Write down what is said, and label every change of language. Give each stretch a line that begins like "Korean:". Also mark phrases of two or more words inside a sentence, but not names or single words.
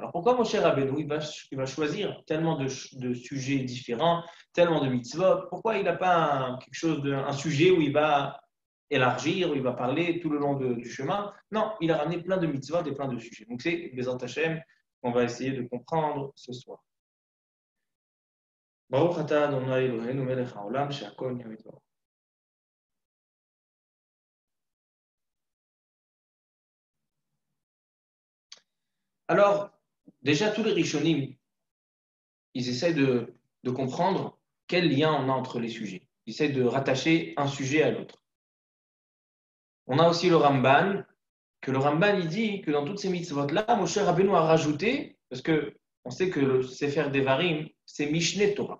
French: Alors pourquoi Moshe Rabbeinu il va choisir tellement de sujets différents, tellement de mitzvot? Pourquoi il n'a pas un sujet où il va élargir, où il va parler tout le long du chemin? Non, il a ramené plein de mitzvot et plein de sujets. Donc c'est
Hebrew: בעזרת השם
French: qu'on va essayer de comprendre ce soir.
Hebrew: ברוך אתה אדוני אלוהינו מלך העולם שהכל נהיה בדברו.
French: Alors, déjà, tous les Rishonim, ils essayent de comprendre quel lien on a entre les sujets. Ils essayent de rattacher un sujet à l'autre. On a aussi le Ramban, que le Ramban, il dit que dans toutes ces mitzvot-là, Moshe Rabbeinu a rajouté, parce que on sait que le Sefer Devarim, c'est Mishneh Torah.